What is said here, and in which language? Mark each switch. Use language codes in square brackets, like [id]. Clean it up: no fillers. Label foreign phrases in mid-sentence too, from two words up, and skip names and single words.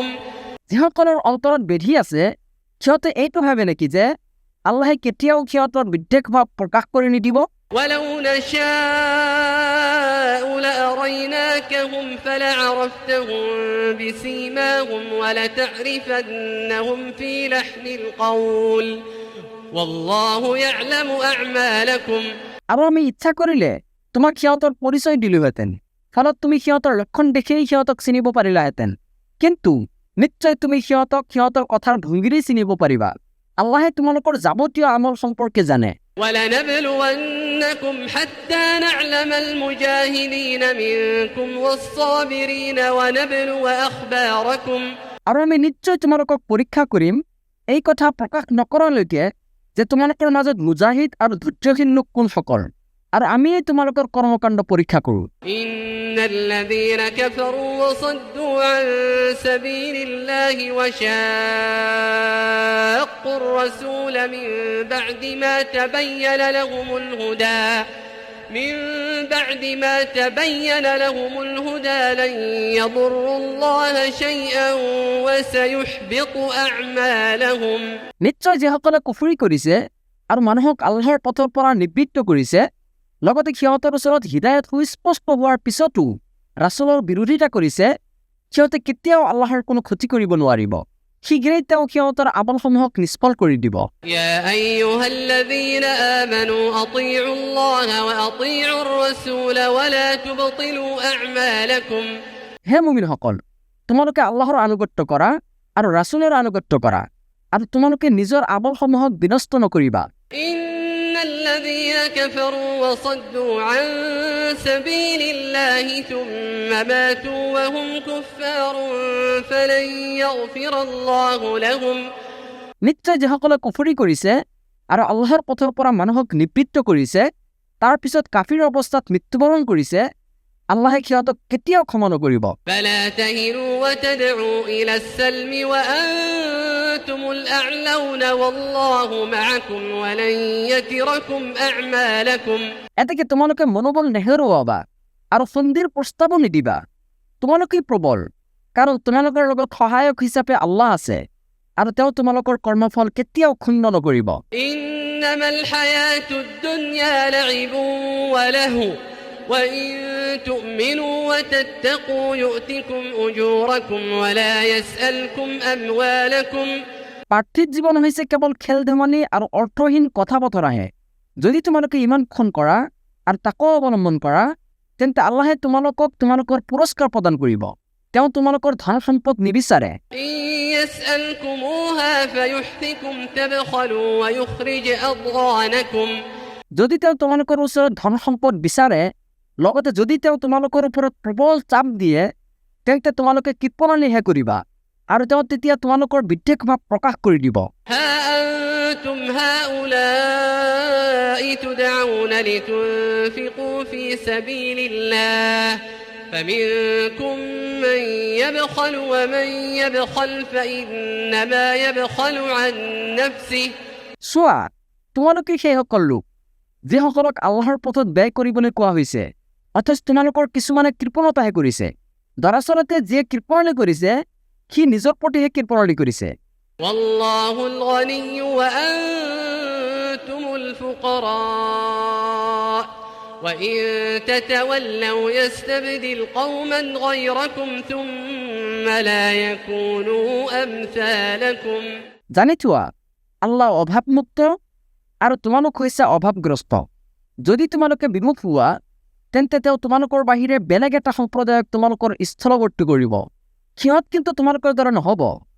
[as] যিসকলৰ অন্তৰত বেধি আছে সিহঁতে এইটো ভাবে নেকি যে আল্লাহে কেতিয়াও সিহঁতৰ বিদ্বেষ ভাৱ প্ৰকাশ কৰি নিদিব? [ar] ولو نشاء لأريناكهم فلعرفتهم بسيماهم ولتعرفنهم في لحن القول والله يعلم أعمالكم [as] আৰু আমি ইচ্ছা কৰিলে তোমাক সিহঁতৰ পৰিচয় দিলোহেঁতেন, ফলত তুমি সিহঁতৰ লক্ষণ দেখিয়েই সিহঁতক চিনিব পাৰিলাহেঁতেন, কিন্তু নিশ্চয় তুমি সিহঁতক সিহঁতৰ কথাৰ ভংগীৰেই চিনিব পাৰিবা। আল্লাহে তোমালোকৰ যাৱতীয় আমল সম্পৰ্কে জানে। [ar] ولنبلونكم حتى نعلم المجاهدين منكم والصابرين ونبلو أخباركم [as] আৰু আমি নিশ্চয় তোমালোকক পৰীক্ষা কৰিম এই কথা প্ৰকাশ নকৰালৈকে যে তোমালোকৰ মাজত মুজাহিদ আৰু ধৈৰ্যশীল লোক কোনসকল, আৰু আমিয়েই তোমালোকৰ কৰ্মকাণ্ড পৰীক্ষা কৰোঁ। [ar] إن الذين كفروا وصدوا عن سبيل الله وشاقوا الرسول من بعد ما تبين لهم الهدى لن يضروا الله شيئا وسيحبط أعمالهم [as] নিশ্চয় যিসকলে কুফৰি কৰিছে আৰু মানুহক আল্লাহৰ পথৰ পৰা নিবৃত্ত কৰিছে, লগতে সিহঁতৰ ওচৰত হিদায়ত সুস্পষ্ট হোৱাৰ পিছতো ৰাছুলৰ বিৰোধিতা কৰিছে, সিহঁতে কেতিয়াও আল্লাহৰ কোনো ক্ষতি কৰিব নোৱাৰিব। শীঘ্ৰেই তেওঁ সিহঁতৰ আমলসমূহক নিষ্ফল কৰি দিব। [ar] يا أيها الذين آمنوا أطيعوا الله وأطيعوا الرسول ولا تبطلوا أعمالكم [as] হে মুমিনসকল, তোমালোকে আল্লাহৰ আনুগত্য কৰা আৰু ৰাছুলৰ আনুগত্য কৰা, আৰু তোমালোকে নিজৰ আমলসমূহক বিনষ্ট নকৰিবা। [ar] إن الذين كفروا وصدوا عن سبيل الله ثم ماتوا وهم كفار فلن يغفر الله لهم [as] নিশ্চয় যিসকলে কুফৰি কৰিছে আৰু আল্লাহৰ পথৰ পৰা মানুহক নিবৃত্ত কৰিছে, তাৰ পিছত কাফিৰ অৱস্থাত মৃত্যুবৰণ কৰিছে, আল্লাহে সিহঁতক কেতিয়াও ক্ষমা নকৰিব। [ar] فلا تهنوا وتدعوا إلى السلم وأنتم الأعلون والله معكم ولن يتركم أعمالكم [as] এতেকে তোমালোকে মনোবল নেহেৰুৱাবা আৰু সন্ধিৰ প্ৰস্তাৱো নিদিবা। তোমালোকেই প্ৰবল, কাৰণ তোমালোকৰ লগত সহায়ক হিচাপে আল্লাহ আছে, আৰু তেওঁ তোমালোকৰ কৰ্মফল কেতিয়াও ক্ষুণ্ণ নকৰিব [ar] إنما الحياة الدنيا لعب ولهو وإن تؤمنوا وتتقوا يؤتكم أجوركم ولا يسألكم أموالكم [as] পাৰ্থিৱ জীৱন হৈছে কেৱল খেল ধেমালি আৰু অৰ্থহীন কথা বতৰাহে যদি তোমালোকে ইমান খন কৰা আৰু তাকো অৱলম্বন কৰা তেন্তে আল্লাহে তোমালোকক তোমালোকৰ পুৰস্কাৰ প্ৰদান কৰিব তেওঁ তোমালোকৰ ধন সম্পদ নিবিচাৰে [ar] إن يسألكموها فيحفكم تبخلوا ويخرج أضغانكم [as] যদি তেওঁ তোমালোকৰ ওচৰত ধন সম্পদ বিচাৰে লগতে যদি তেওঁ তোমালোকৰ ওপৰত প্ৰবল চাপ দিয়ে তেন্তে তোমালোকে কৃপণালীহে কৰিবা আৰু তেওঁ তেতিয়া তোমালোকৰ বিদ্বেষ ভাৱ প্ৰকাশ কৰি দিব [ar] ها أنتم هؤلاء تدعون لتنفقوا في سبيل الله فمنكم من يبخل ومن يبخل فإنما يبخل عن نفسه [as] চোৱা তোমালোকে সেইসকল লোক যিসকলক আল্লাহৰ পথত ব্যয় কৰিবলৈ কোৱা হৈছে অথচ তোমালোকৰ কিছুমানে কৃপণতাহে কৰিছে দৰাচলতে যিয়ে কৃপণালী কৰিছে সি নিজৰ প্ৰতিহে কৃপণালী কৰিছে [ar] والله الغني وأنتم الفقراء وإن تتولوا يستبدل قوما غيركم ثم لا يكونوا أمثالكم [as] জানি থোৱা আল্লাহ অভাৱমুক্ত আৰু তোমালোক হৈছে অভাৱগ্ৰস্ত যদি তোমালোকে বিমুখ হোৱা তেন্তে তেওঁ তোমালোকৰ বাহিৰে বেলেগ এটা সম্প্ৰদায়ক তোমালোকৰ স্থলৱৰ্তী কৰিব সিহঁত কিন্তু তোমালোকৰ দ্বাৰা নহ'ব